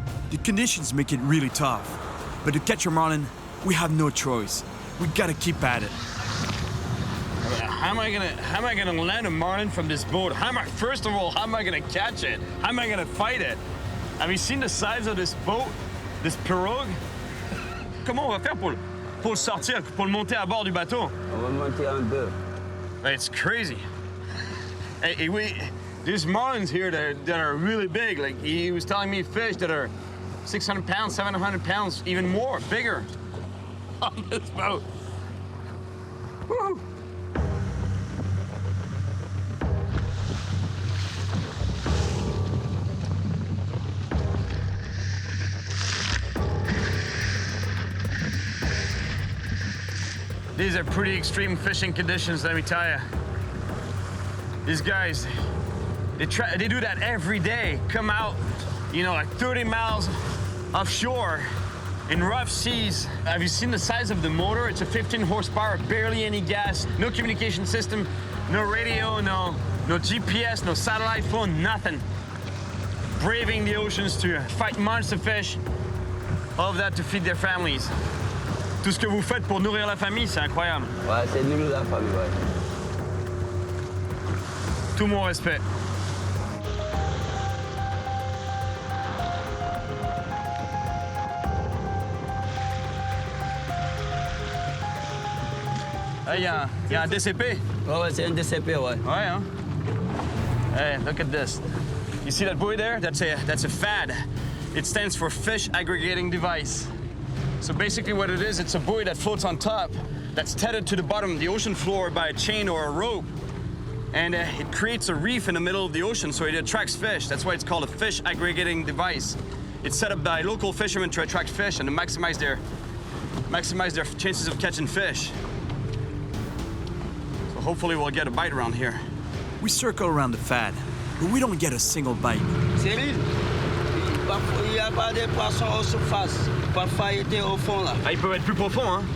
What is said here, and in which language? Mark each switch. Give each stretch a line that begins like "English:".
English: The conditions make it really tough, but to catch a marlin, we have no choice. We gotta keep at it. How am I gonna land a marlin from this boat? First of all, how am I gonna catch it? How am I gonna fight it? Have you seen the size of this boat, this pirogue?
French: Comment on va faire pour le sortir, pour le monter à bord du bateau? On va monter en deux.
English: It's crazy. There's marlins here that are really big. Like he was telling me fish that are 600 pounds, 700 pounds, even more, bigger on this boat. Woo! These are pretty extreme fishing conditions, let me tell you. These guys, they do that every day. Come out, like 30 miles offshore in rough seas. Have you seen the size of the motor? It's a 15 horsepower, barely any gas, no communication system, no radio, no GPS, no satellite phone, nothing. Braving the oceans to fight monster fish, all of that to feed their families.
French: Tout ce que vous faites pour nourrir la famille, c'est incroyable. Ouais, c'est nourrir la famille, ouais. Tout mon respect. Il y a un DCP. Ouais, c'est un DCP, ouais. Ouais, hein?
English: Hey, look at this. You see that buoy there? That's a FAD. It stands for Fish Aggregating Device. So basically what it is, it's a buoy that floats on top, that's tethered to the bottom of the ocean floor by a chain or a rope. And it creates a reef in the middle of the ocean, so it attracts fish. That's why it's called a fish aggregating device. It's set up by local fishermen to attract fish and to maximize their chances of catching fish. So hopefully we'll get a bite around here. We circle around the FAD, but we don't get a single bite.
French: Cyril, il n'y a pas de poissons en surface. Parfois, il était au fond, là. Ah, ils peuvent être plus profonds, hein?